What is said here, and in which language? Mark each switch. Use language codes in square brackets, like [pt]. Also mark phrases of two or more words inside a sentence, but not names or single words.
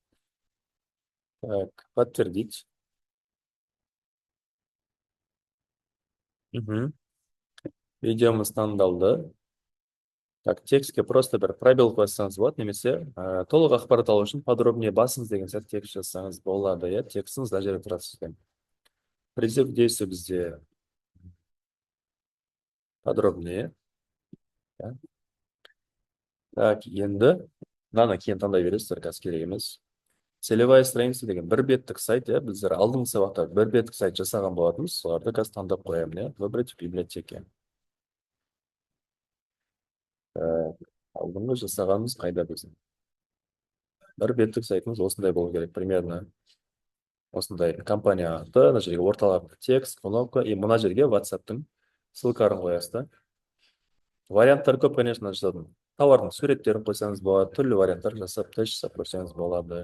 [ru] Так, подтвердить. [kk] Видеомыз таңдалды. Так, текстке просто бір пробел қойсаңыз болады, немесе толық ақпарат алу үшін подробнее басыңыз деген сияқты текст жазсаңыз болады, иә, текстіңіз мына жерде тұрады сіздің. [ru] Призыв к действию бізде подробнее. [kk] Так, енді мынаны кейін таңдай бересіздер, қазір керек емес. [ru] Целевая страница [kk] деген бір беттік сайт, иә, біздер алдыңғы сабақта бір беттік сайт жасаған болатынбыз, соларды қазір таңдап қоямын, иә, [ru] выбрать в библиотеке. [kk] Ә, алдыңғы жасағанымыз қайда біздің? Бір беттік сайтымыз осындай болу керек, примерно осындай компания аты, мына жерге орталарында текст, кнопка, и мына жерге WhatsApp-тың ссылкаларын қоясыз да. Варианттар көп, конечно, жазатын. Товардың суреттерін қойсаңыз болады, түрлі варианттар жасап, тест жасап көрсеңіз болады.